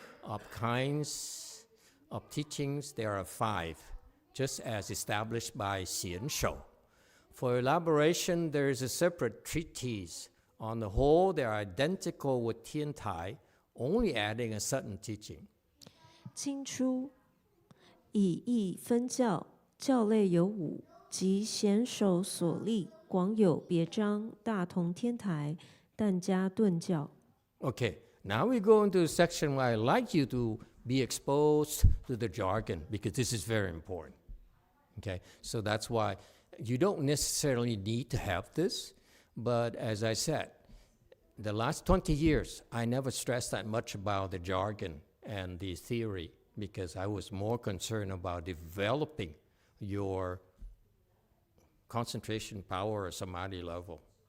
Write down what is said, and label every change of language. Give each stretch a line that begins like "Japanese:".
English: Of kinds of teachings, there are 5, just as established by Xian Shou. For elaboration, there is a separate treatise. On the whole, they are identical with Tian Tai, only adding a certain teaching.
Chinese: 经书以义分教，教类有五，即显首所立，广有别章，大同天台，但加顿教。
English: Okay, now we go into a section where I like you to be exposed to the jargon, because this is very important. Okay, so that's why you don't necessarily need to have this, but as I said, the last 20 years, I never stressed that much about the jargon and the theory, because I was more concerned about developing your concentration power or samadhi level.